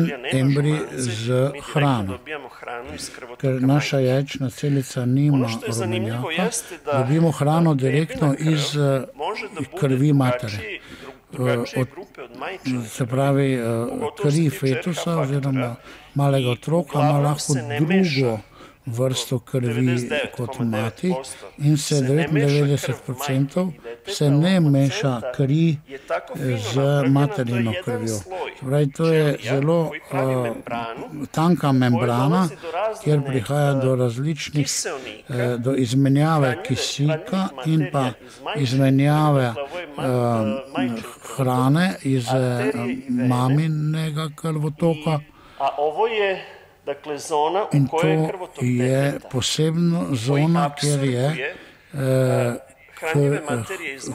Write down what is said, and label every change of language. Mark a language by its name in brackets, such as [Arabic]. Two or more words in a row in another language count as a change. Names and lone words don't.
[Serbian] ćelija nema [Slovenian] embrij [Serbian] žumance, [Slovenian] z [Serbian] mi direktno [Slovenian] hranom. [Serbian] dobijamo hranu iz krvotoka [Slovenian] ker naša [Serbian] majke. [Slovenian] jajčna celica nima [Serbian] Ono što je zanimljivo [Slovenian] rumenjaka, [Serbian] jeste da [Slovenian] dobimo hrano [Serbian] bebina [Slovenian] direktno [Serbian] krv [Slovenian] iz [Serbian] može da bude [Slovenian] krvi matere. [Serbian] drugačije [Slovenian] Od- [Serbian] grupe od majčine [Slovenian] Se pravi, [Serbian] Pogotovo [Slovenian] kri [Serbian] što se tiče [Slovenian] fetusa [Serbian] RH [Slovenian] oziroma [Serbian] faktora. [Slovenian] malega [Serbian] I [Slovenian] otroka ima [Serbian] uglavnom [Slovenian] lahko [Serbian] se ne meša. [Slovenian] drugo vrsto krvi [Serbian] 99,9% [Slovenian] kot mati in se [Serbian] se ne meša krv [Slovenian] 99% [Serbian] majke i deteta, [Slovenian] se ne [Serbian] ovog [Slovenian] meša [Serbian] placenta [Slovenian] kri [Serbian] je tako fino [Slovenian] z [Serbian] napravljena, [Slovenian] materino [Serbian] to je jedan [Slovenian] krvjo. [Serbian] sloj [Slovenian] Pravi, to je [Serbian] ćelija [Slovenian] zelo [Serbian] koji pravi membranu [Slovenian] tanka membrana, [Serbian] dolazi do razmene, [Slovenian] kjer prihaja do različnih, [Serbian] kiseonika, [Slovenian] do izmenjave [Serbian] hranjive- [Slovenian] kisika [Serbian] hranjivih [Slovenian] in pa [Serbian] materija iz majčine [Slovenian] izmenjave [Serbian] krvi, dakle, ovo je majčin krvotok, [Slovenian] hrane iz [Serbian] arterije i vene. [Slovenian] maminega krvotoka. [Serbian] A ovo je, dakle, zona u [Slovenian] In [Serbian] kojoj je [Slovenian] to [Serbian] krvotok [Slovenian] je [Serbian] deteta, [Slovenian] posebna [Serbian] koji [Slovenian] zona, kjer je [Serbian] apsorbuje hranjive materije iz